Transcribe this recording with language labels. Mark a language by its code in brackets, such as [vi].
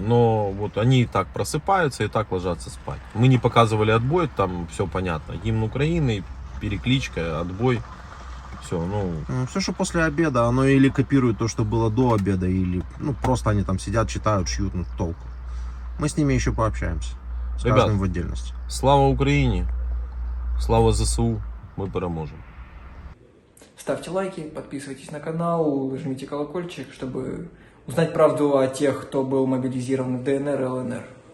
[ru] Но вот они и так просыпаются, и так ложатся спать. Мы не показывали отбой, там все понятно. Гимн Украины, перекличка, отбой. Все, ну, Все, что после обеда, оно или копирует то, что было до обеда, или ну просто они там сидят, читают, шьют, ну толку. Мы с ними еще пообщаемся. С Ребят. каждым в отдельности. [uk] слава Україні, слава ЗСУ, ми переможемо. [ru] Ставьте лайки, подписывайтесь на канал, жмите колокольчик, чтобы узнать правду о тех, кто был мобилизирован в ДНР и ЛНР.